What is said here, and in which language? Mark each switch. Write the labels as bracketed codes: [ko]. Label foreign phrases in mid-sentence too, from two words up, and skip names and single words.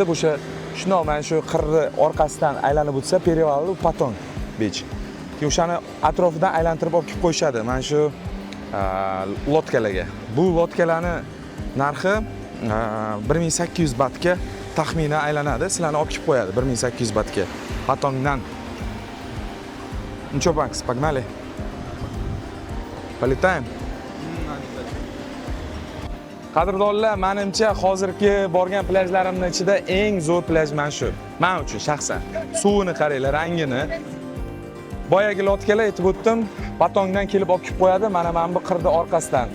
[uz] O'sha shundoq mana shu qirni orqasidan aylanib o'tsa, Perival Patong beach. O'shani atrofidan aylantirib olib kelib qo'yishadi. Mana shu lotkalarga. Bu lotkalarni narxi 1800 batga taxminan aylanadi. Sizlarni olib kelib qo'yadi 1800 batga. Patongdan. [ru] Ну что, Макс, погнали? Полетаем? [uz] Qadrdonlar, menimcha hozirgi borgan plyajlarimning ichida eng zo'r plyaj mana shu. Men uchun shaxsan. Suvini qaranglar, rangini. Boyagi lotkalar aytib o'tdim, Patongdan kelib olib kelib qo'yadi, mana bu qirni orqasidan.